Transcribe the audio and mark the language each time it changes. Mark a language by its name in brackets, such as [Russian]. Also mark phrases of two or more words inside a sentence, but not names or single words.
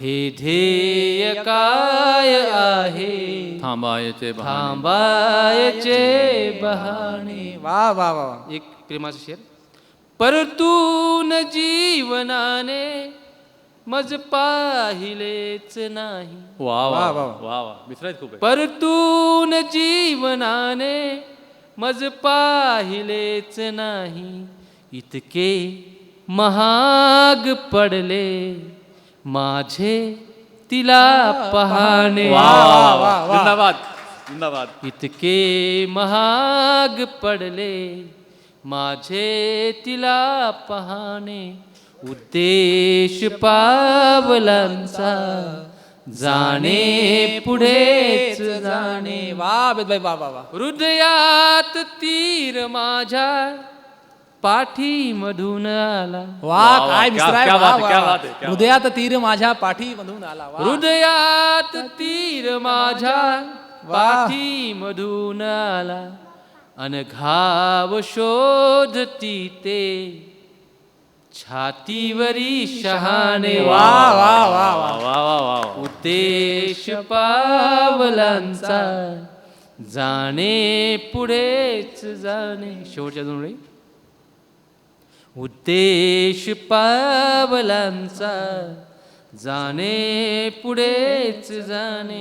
[Marathi] हे ध्येय काय आहे थांबायचे बहाणे. थांबायचे बहाणे. वा वा वा वा. एक प्रेमाचा शेर. परतून जीवनाने मज पाहिलेच नाही. वा वा वा, वा. वा वा विसरायच खूप आहे. परतून जीवनाने मज पाहिलेच नाही. इतके महाग पडले माझे तिला पाहणे. वा वा वा जिंदाबाद जिंदाबाद. इतके महाग पडले माझे तिला पाहणे. उद्देश पावलांचा जाणे पुढेच जाणे. वा बेदबाई वा वा वा. हृदयात तीर माझ्या पाठी मधून आला. वा वा, काय [Hindi] क्या- [Marathi] विसराय. [Hindi] क्या वा, बात है, वा, क्या वा. बात है, क्या [Marathi] हृदयात तीर माझ्या पाठी मधून आला. वा. हृदयात तीर माझ्या पाठी मधून आला. अनघाव शोधती ते छातीवरी शहाणे. वा वा वा वा. वा वा वा. उद्देश पावलांचा जाणे पुढेच जाणे. शेवटच्या दोन वेळी. उद्देश पावलांचा जाणे पुढेच जाणे.